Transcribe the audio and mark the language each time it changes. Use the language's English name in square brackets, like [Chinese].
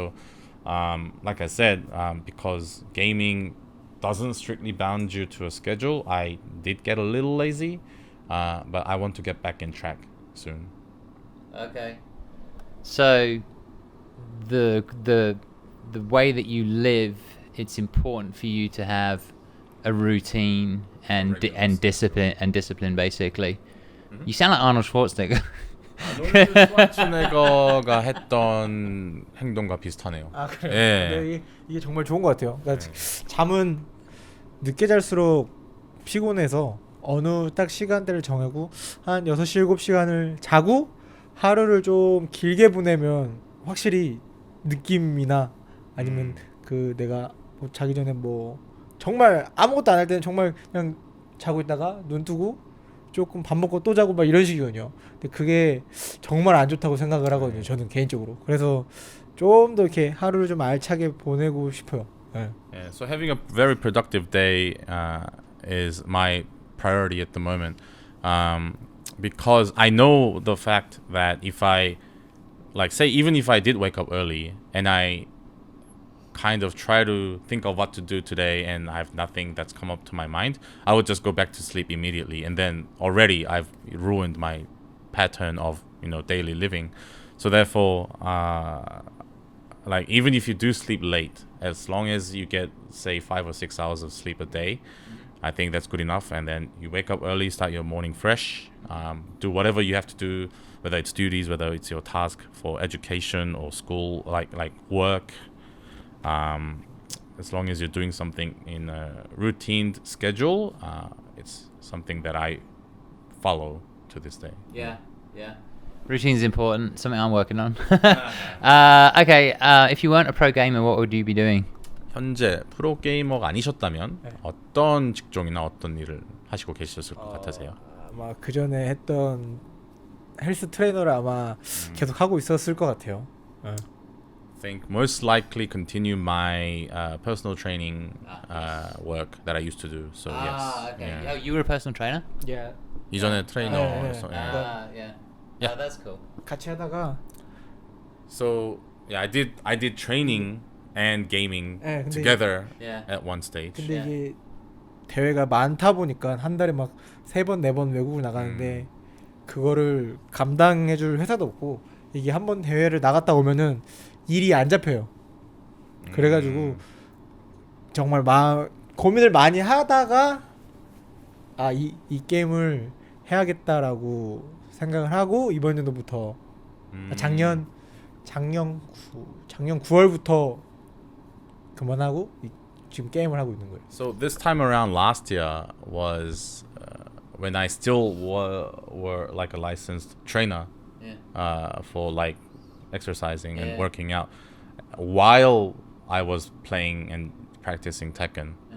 [English] So like I said, because gaming doesn't strictly bound you to a schedule, I did get a little lazy, but I want to get back in track soon. Okay. So the way that you live, it's important for you to have a routine and discipline basically. You sound like Arnold Schwarzenegger. [Korean] 슈와츠네거가 했던 행동과 비슷하네요. 아 그래요? 예. 근데 이게 정말 좋은 것 같아요. 그러니까 잠은 늦게 잘수록 피곤해서 어느 딱 시간대를 정하고 한 6시 7시간을 자고 하루를 좀 길게 보내면 확실히 느낌이나 아니면 그 내가 뭐 자기 전에 뭐 정말 아무것도 안 할 때는 정말 그냥 자고 있다가 눈 뜨고 조금 밥 먹고 또 자고 막 이런 식이거든요. 근데 그게 정말 안 좋다고 생각을 하거든요. 저는 개인적으로. 그래서 좀 더 이렇게 하루를 좀 알차게 보내고 싶어요. 네. [English] Yeah, so having a very productive day is my priority at the moment, because I know the fact that if I, like, say, even if I did wake up early and I kind of try to think of what to do today and I have nothing that's come up to my mind, I would just go back to sleep immediately, and then already I've ruined my pattern of, you know, daily living. So therefore, like, even if you do sleep late, as long as you get, say, 5 or 6 hours of sleep a day, I think that's good enough. And then you wake up early, start your morning fresh, do whatever you have to do, whether it's duties, whether it's your task for education or school, like work. As long as you're doing something in a routine schedule, it's something that I follow to this day. Yeah. Routine's important. Something I'm working on. Okay. If you weren't a pro gamer, what would you be doing? [Korean] 현재 프로게이머가 아니셨다면 어떤 직종이나 어떤 일을 하시고 계셨을 것 같으세요? 아마 그 전에 했던 헬스 트레이너를 아마 계속 하고 있었을 것 같아요. [English] Think most likely continue my personal training work that I used to do. So yes. Okay. Yeah. Oh, you were a personal trainer? Yeah. [Korean] 이전에 트레이너. [English] Yeah. Yeah. That's cool. [Korean] 같이 하다가 [English] So yeah, I did training and gaming [Korean] 근데 [English] together Yeah. at one stage. [Korean] 근데 이게 대회가 많다 보니까 한 달에 막 3번 4번 외국을 나가는데 그거를 감당해줄 회사도 없고 이게 한번 대회를 나갔다 오면은 일이 안 잡혀요. 그래가지고 정말 고민을 많이 하다가 이 게임을 해야겠다라고 생각을 하고 이번 연도부터 작년 9월부터 그만하고 지금 게임을 하고 있는 거예요. [English] So this time around last year was when I still were like a licensed trainer for like exercising and working out while I was playing and practicing Tekken.